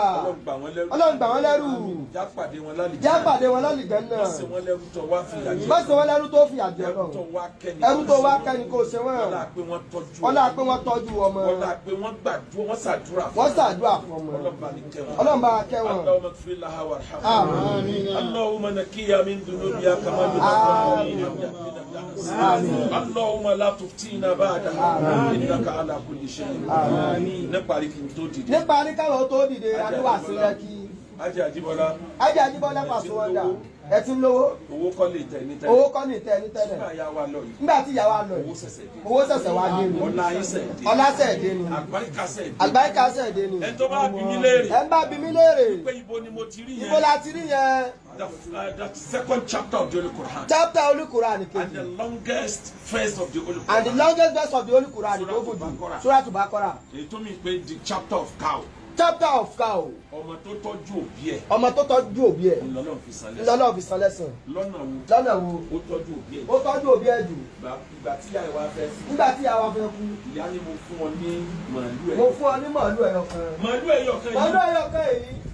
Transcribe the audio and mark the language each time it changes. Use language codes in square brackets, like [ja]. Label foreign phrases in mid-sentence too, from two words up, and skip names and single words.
[yo] ọlọ́run gbà wọ́n lẹ́rù. jápàdé wọn lálìjẹ́. jápàdé wọn lálìjẹ́ náà. má ṣe wọn lẹ́rù tó wá fìyà jẹ. má ṣe wọn lẹ́rù tó fìyà jẹ náà. ẹrú tó wá kẹ́ni kò ṣe wọ́n. ọlá pé wọ́n tọ́jú ọmọ. ọlá pé wọ́n gbàdúrà wọ́n ṣàdúrà fún ọmọ. wọ́n ṣàdúrà fún ọmọ. ọlọ́run bá kẹ́ wọn. [ar] اللهم اغفر لها وارحمها. [yo] Àmín. [ar] اللهم نقها من ذنوبها كما ينقى [yo] Àmín. [ar] اللهم لا تفتنا بعدها إنك على كل شيء قدير. [yo] nípa rí kí n tó dìde. nípa ní káwọn tó dìde àdúrà sí lẹ́kì. Ajé Àjíbọ́lá. Ajé Àjíbọ́lá Pasuma ẹ ti ń lówó. owó kọ́ lè tẹ̀ ní tẹ́lẹ̀. owó kọ́ ní tẹ̀ ní tẹ́lẹ̀. nígbà yà wá lọ yìí. nígbà tí ìyá wa lọ yìí. owó ṣẹ̀ṣẹ̀ wá dé ni. ọlá ayíṣẹ́ dé. ọlá ṣẹ̀ dé ni. àgbáríkà ṣẹ̀ dé. àgbáríkà ṣẹ̀ dé ni. ẹ tó bá bí mi léèrè. ẹ ń bá bí mi léèrè. pé ibo ni mo ti rí yẹn. ibo la ti rí yẹn. [en] The second chapter of the Holy Quran. [yo] Chapter Holy Quran kejì. [en] And the longest verse of the Holy Quran. And the longest verse of the Holy Quran [yo] tó gùn jù. [en] Surah Al-Baqarah. [yo] Èyí tó mi pé [en] the chapter of cow. Chapter of cow. [yo] Ọmọ tó tọ́jú òbí ẹ̀. ọmọ tó tọ́jú òbí ẹ̀. Lọ́lọ́run fi san lẹ́san. Lọ́lọ́run fi san lẹ́san. Lọ́nà wo. lọ́nà wo. Ó tọ́jú òbí ẹ̀. ó tọ́jú òbí ẹ̀ jù. Ìgbà tí ìyá ẹ̀ wá fẹ́ sí. nígbà tí ìyá wa fẹ́ kú. Ìyá ni mo fún ọ ní màálù ẹ̀. mo fún ọ ní màálù ẹyọ kan. Màálù ẹyọ kan yìí. màálù ẹyọ kan yìí.